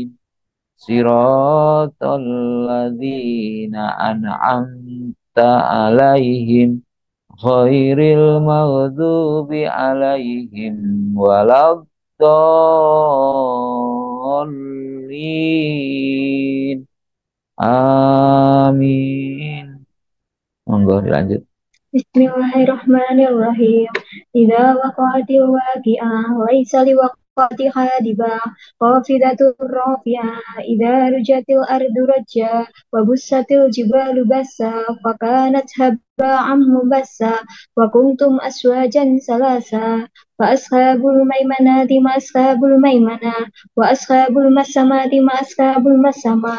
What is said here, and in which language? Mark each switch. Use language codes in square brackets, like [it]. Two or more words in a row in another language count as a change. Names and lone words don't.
[ar] صراط الذين أنعمت عليهم غير المغضوب عليهم ولا الضالين. [jv] Amin. Monggo dilanjut. [ar] Bismillahirrahmanirrahim. إذا وقعت الواقعة ليس لوقعتها كاذبة خافضة رافعة إذا رجت الأرض رجا وبست الجبال بسا فكانت هباء منبثا و كنتم أزواجا ثلاثة فأصحاب الميمنة ما أصحاب الميمنة وأصحاب المشأمة ما أصحاب المشأمة